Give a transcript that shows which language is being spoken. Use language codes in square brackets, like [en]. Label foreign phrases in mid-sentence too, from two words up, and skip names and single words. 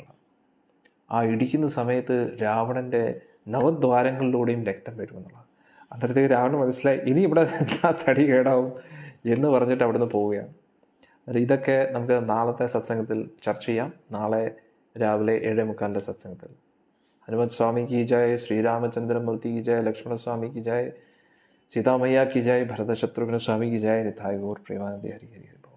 [ml] ആ ഇടിക്കുന്ന സമയത്ത് രാവണൻ്റെ നവദ്വാരങ്ങളിലൂടെയും രക്തം വരുമെന്നുള്ളത്. അന്നേരത്തേക്ക് രാവണൻ മനസ്സിലായി, ഇനി ഇവിടെ തടി കേടാവും എന്ന് പറഞ്ഞിട്ട് അവിടുന്ന് പോവുകയാണ്. ഇതൊക്കെ നമുക്ക് നാളത്തെ സത്സംഗത്തിൽ ചർച്ച ചെയ്യാം. നാളെ രാവിലെ 7:45 സത്സംഗത്തിൽ. [hi] हनुमत स्वामी की जय, श्री रामचंद्र मूर्ति की जय, लक्ष्मण स्वामी की जय, सीता मैया की जय, भरत शत्रुघ्न स्वामी की जय, निताय गौर प्रेमानंद हरि हरि।